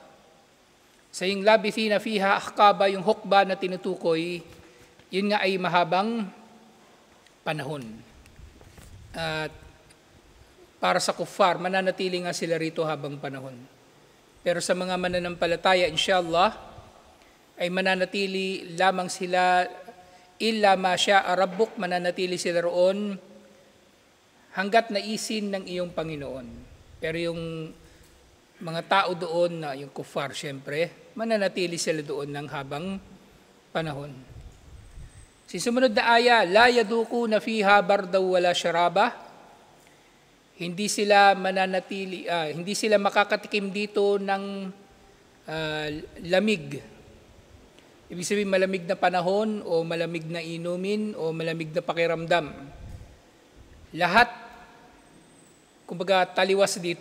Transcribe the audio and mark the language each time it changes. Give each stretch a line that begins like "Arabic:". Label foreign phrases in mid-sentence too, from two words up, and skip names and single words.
Filipino: Sa yung
Arabic: لابثين فيها أحقابا,
Filipino: yung hukba na tinutukoy, yun nga ay mahabang panahon. At para sa kuffar, mananatili nga sila rito habang panahon. Pero sa mga mananampalataya, inshallah, ay mananatili lamang sila
Arabic: إلا ما شاء ربك,
Filipino: mananatili sila roon hanggat naisin ng iyong Panginoon. Pero yung mga tao doon na yung kuffar, syempre, mananatili sila doon ng habang panahon. Sumunod na aya,
Arabic: لا يذوقون فيها بردا ولا شرابا.
Filipino: Hindi sila mananatili, hindi sila makakatikim dito ng lamig. Ibig sabihin malamig na panahon o malamig na inumin o malamig na pakiramdam. Lahat, kumbaga taliwas dito.